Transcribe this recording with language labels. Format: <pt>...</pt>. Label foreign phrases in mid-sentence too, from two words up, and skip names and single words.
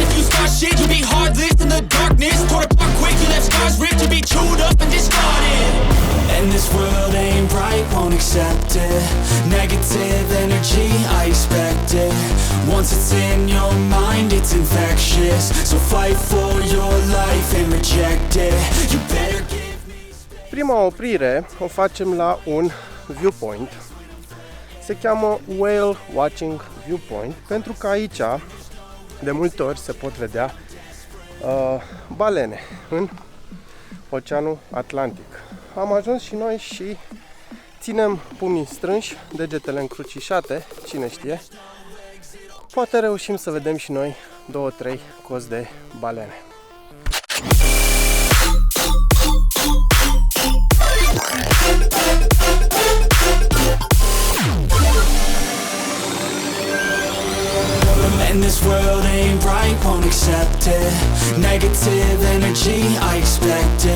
<en>If you start shit, you'll be heartless in the darkness. Torn apart quick, you left scars ripped, you'll be chewed up and discarded. And this world ain't right, won't accept it. Negative energy, I expect it. Once it's in your mind, it's infectious. So fight for your life and reject it. You better give me space.</en> <ro>Prima oprire o facem la un viewpoint. Se cheamă Whale Watching Viewpoint pentru că aici de multe ori se pot vedea balene în Oceanul Atlantic. Am ajuns și noi și ținem pumnii strânși, degetele încrucișate, cine știe. Poate reușim să vedem și noi 2-3 cozi de balene.</ro> <en>And this world ain't right, won't accept it. Negative energy, I expect it.</en>